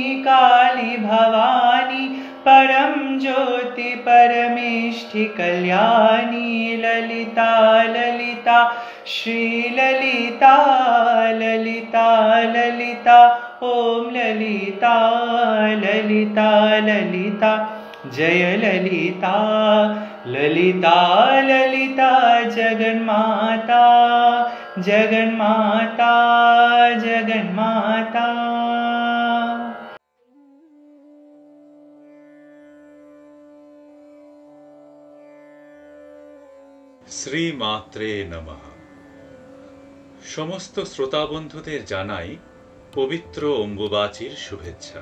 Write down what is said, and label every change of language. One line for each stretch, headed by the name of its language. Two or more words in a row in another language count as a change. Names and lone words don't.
Sanskrit: काली भवानी परम ज्योति परमेष्ठि कल्याणी ललिता ललिता श्रीललिता ललिता ललिता ओम ललिता ललिता ललिता जय ललिता ललिता ललिता जगन्माता जगन्माता जगन्माता। श्रीमात्रे नमः।
Bangla: সমস্ত শ্রোতা বন্ধুদের জানাই পবিত্র অম্বুবাচীর শুভেচ্ছা।